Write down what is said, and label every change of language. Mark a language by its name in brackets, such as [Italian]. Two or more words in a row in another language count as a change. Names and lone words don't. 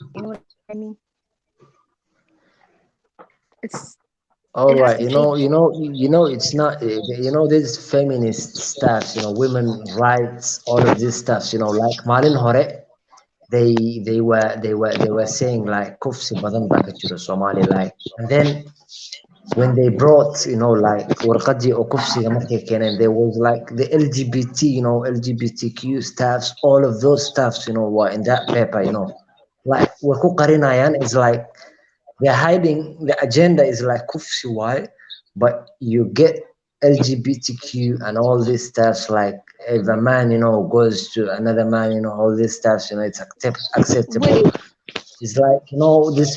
[English] You know what I mean? All It has right, to change. it's not, these feminist stuffs, women rights, all of these stuffs, like Malin Hore, they were saying like [Somali] kufsi badan baa ka jiro Somali, [English] like, and then when they brought, like [Somali] warqadii oo kufsiga markay keeneen, [English] there was like the LGBT, LGBTQ stuffs, all of those stuffs, were in that paper, like [Somali] way ku qarinayaan, [English] is like they're hiding the agenda is like kufsi, why? But you get LGBTQ and all these stuff, like if a man, goes to another man, all these stuff, it's acceptable. Wait, It's like, these